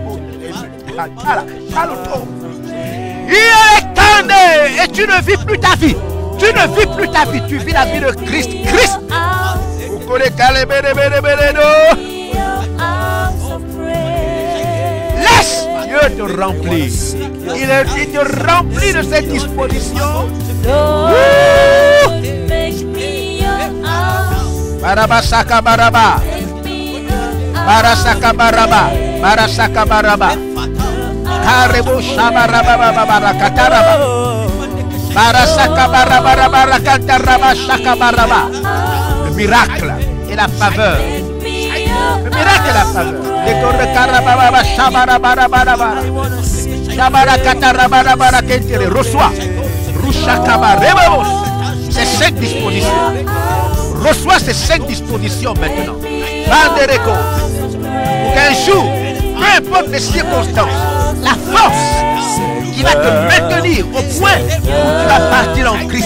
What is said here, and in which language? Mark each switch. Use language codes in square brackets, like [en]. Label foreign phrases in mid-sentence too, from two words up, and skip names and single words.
[fr] Et tu ne vis plus ta vie. Tu ne vis plus ta vie. Tu vis la vie de Christ. Christ. Laisse Dieu te remplir. Il te remplit de ses dispositions. Barabasaka baraba. Barasaka baraba. Barasaka baraba. Karebo shabaraba barakataraba. Barasaka baraba barakataraba shaka baraba. Le miracle et la faveur. Le miracle et la faveur. Reçois. Ces 5 dispositions. Reçois ces 5 dispositions maintenant. Pour qu'un jour, peu importe les circonstances, la force qui va te maintenir au point où tu vas partir en Christ.